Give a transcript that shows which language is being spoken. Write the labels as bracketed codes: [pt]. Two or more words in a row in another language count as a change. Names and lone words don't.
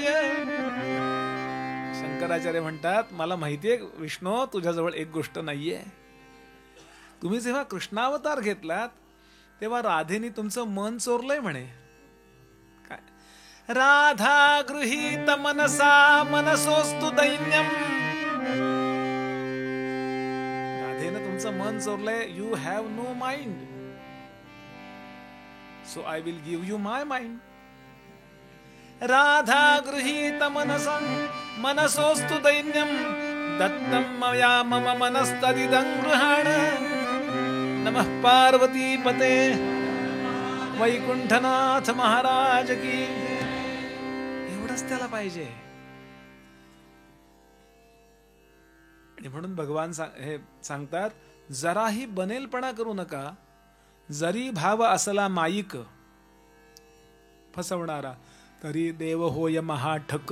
[mr] शंकराचार्य म्हणतात मला माहितीये विष्णू तुझ्याजवळ एक गोष्ट नाहीये. तुम्ही जेव्हा कृष्णावतार घेतलात तेव्हा राधेनी तुमचं मन चोरलंय म्हणे. काय? [sa] राधा गृहीत मनसा मनसोस्तु दैन्यम. [mr] राधेनं तुमचं मन चोरलंय. [en] You have no mind. So I will give you my mind. [sa] राधा गृहीत मनसं मनसोस्तु दैन्यम दत्तं मया मम मनस्तदिदं गृहाण. नमः पार्वती पते वैकुंठनाथ महाराज की. [mr] एवढंच त्याला पाहिजे. आणि म्हणून भगवान हे सांगतात जराही बनेलपणा करू नका. जरी भाव असला माईक फसवणारा तरी देव होय महाठक.